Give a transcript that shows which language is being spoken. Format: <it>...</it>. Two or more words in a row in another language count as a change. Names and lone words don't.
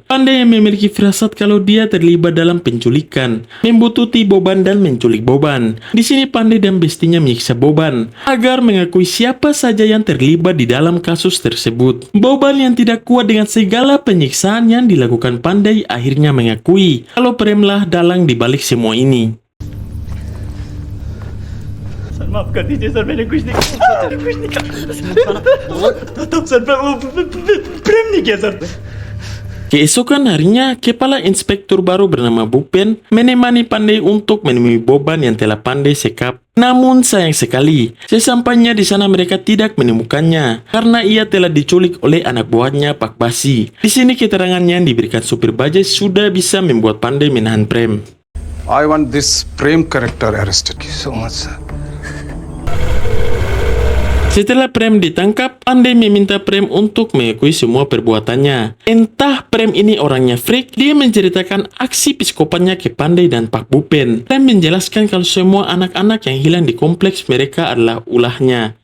<id>Pandai yang memiliki firasat kalau dia terlibat dalam penculikan, membututi Boban dan menculik Boban. Di sini Pandai dan bestinya menyiksa Boban agar mengakui siapa saja yang terlibat di dalam kasus tersebut. Boban yang tidak kuat dengan segala penyiksaan yang dilakukan Pandai akhirnya mengakui kalau Premlah dalang di balik semua ini.</id> <hi>माफ कर दीजिए सर मैंने कुछ नहीं किया सर प्रेम नहीं किया सर</hi> <id>Keesokan harinya, kepala inspektur baru bernama Bupen menemani Pandai untuk menemui Boban yang telah Pandai sekap. Namun sayang sekali, sesampainya di sana mereka tidak menemukannya karena ia telah diculik oleh anak buahnya Pak Basi. Di sini keterangannya yang diberikan supir bajai sudah bisa membuat Pandai menahan Prem.</id> <en>I want this Prem character arrested. Thank you so much, sir.</en> <id>Setelah Prem ditangkap, Pandai meminta Prem untuk mengakui semua perbuatannya. Entah Prem ini orangnya freak, dia menceritakan aksi psikopatnya ke Pandai dan Pak Bupen. Prem menjelaskan kalau semua anak-anak yang hilang di kompleks mereka adalah ulahnya.</id>